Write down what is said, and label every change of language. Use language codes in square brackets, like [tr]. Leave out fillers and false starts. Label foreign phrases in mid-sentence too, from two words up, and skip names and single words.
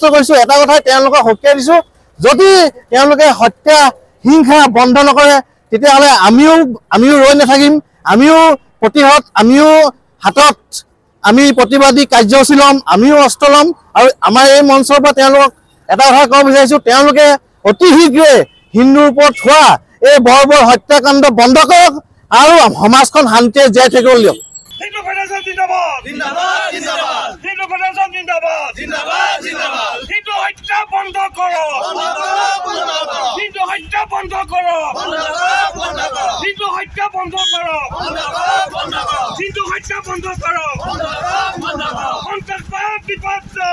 [as] কৰিছোঁ এটা কথাই তেওঁলোকক সকীয়াই দিছোঁ যদি তেওঁলোকে হত্যা হিংসা বন্ধ নকৰে তেতিয়াহ'লে আমিও ৰৈ নাথাকিম আমিও প্ৰতিহত আমিও হাতত আমি প্ৰতিবাদী কাৰ্যসূচী ল'ম আমিও অস্ত্ৰ ল'ম আৰু আমাৰ এই মঞ্চৰ পৰা তেওঁলোকক এটা কথা ক'ব বিচাৰিছোঁ তেওঁলোকে অতি শীঘ্ৰে হিন্দুৰ ওপৰত হোৱা এই বৰ হত্যাকাণ্ড বন্ধ কৰক আৰু সমাজখন শান্তিৰে জীয়াই থাকিবলৈ দিয়ক [bn] হিন্দু ফেডারেশন জিন্দাবাদ জিন্দাবাদ জিন্দাবাদ হিন্দু ফেডারেশন জিন্দাবাদ জিন্দাবাদ জিন্দাবাদ হিন্দু হত্যা বন্ধ করো হিন্দু হত্যা বন্ধ করো হিন্দু হত্যা বন্ধ করো হিন্দু হত্যা বন্ধ করো সন্ত্রাসবাদ বিপর্য